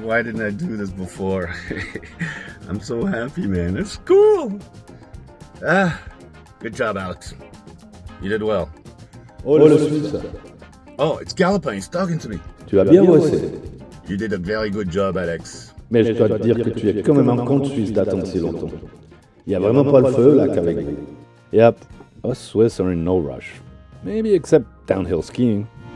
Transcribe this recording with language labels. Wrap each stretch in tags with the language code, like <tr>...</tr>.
<en>Why didn't I do this before? I'm so happy, man. It's cool. Good job, Alex. You did well.</en> <fr>Oh, le Suisse.</fr> <en>Oh, it's Galopin. He's talking to me.</en> <fr>Tu as bien bossé.</fr> <en>You did a very good job, Alex.</en> <fr>Mais je dois te dire que tu es quand même un con suisse d'attendre si longtemps. Il n'y a vraiment pas le feu là qu'avec vous.</fr> <en>Yep, us Swiss are in no rush. Maybe except downhill skiing.</en>